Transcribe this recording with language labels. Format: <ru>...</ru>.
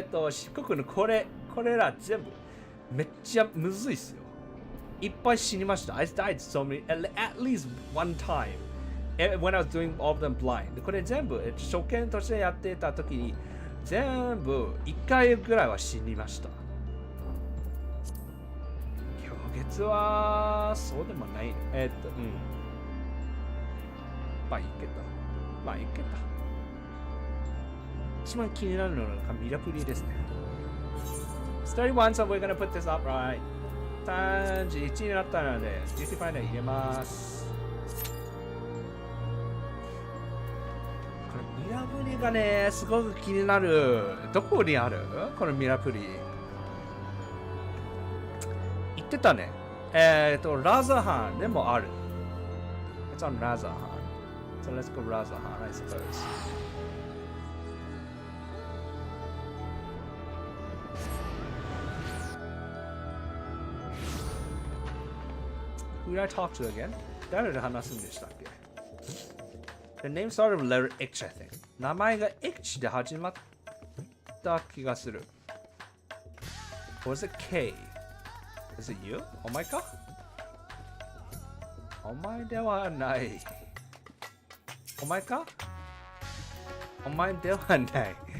<ja>四国のこれら全部めっちゃむずいっすよ。いっぱい死にました。</ja> <en>I died so many, at least one time when I was doing all of them blind.</en> <ja>これ全部初見としてやってた時に全部1回ぐらいは死にました。今月はそうでもない。まあいいけど。まあいいけど。一番気になるのがミラプリですね。</ja> <en>31, so we're gonna put this up right.</en> <ja>31になったので、デューティファイナー入れます。このミラプリがね、すごく気になる。どこにあるこのミラプリ。言ってたね。ラザハンでもある。</ja> <en>It's on ラザハン。 So let's go ラザハン, I suppose. Who did I talk to again?</en> <ja>誰で話すんでしたっけ ?</ja> <en>The name started with letter H, I think.</en> <ja>名前が H で始まった気がする。</ja> <en>Or was it K? Is it you?</en> <ja>お前かお前ではない。お前かお前ではない。</ja>